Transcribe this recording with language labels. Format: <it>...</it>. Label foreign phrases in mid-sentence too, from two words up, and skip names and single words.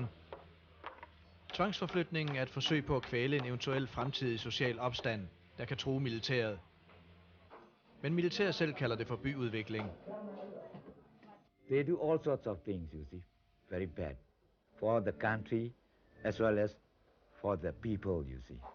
<da>Tvangsforflytningen er et forsøg på at kvæle en eventuel fremtidig social opstand, der kan true militæret. Men militæret selv kalder det for byudvikling.</da> <en>They do all sorts of things, you see, very bad, for the country as well as for the people, you see.</en>